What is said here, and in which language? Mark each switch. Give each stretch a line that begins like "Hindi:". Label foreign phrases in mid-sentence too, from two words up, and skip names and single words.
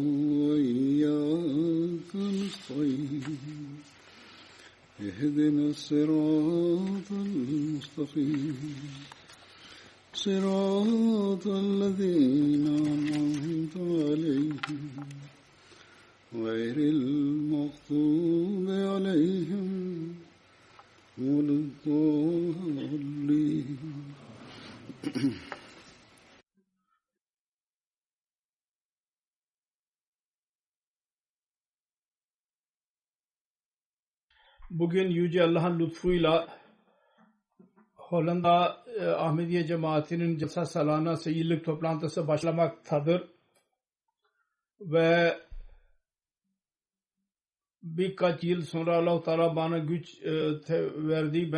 Arabic: وإياك نستعين اهدنا الصراط المستقيم صراط الذين أنعمت عليهم غير المغضوب عليهم ولا الضالين.
Turkish: Bugün Yüce Allah'ın lütfuyla Hollanda Ahmediye Cemaati'nin Jalsa Salana Seyyidlik toplantısı başlamaktadır ve birkaç yıl sonra Allah-u Teala bana güç verdi.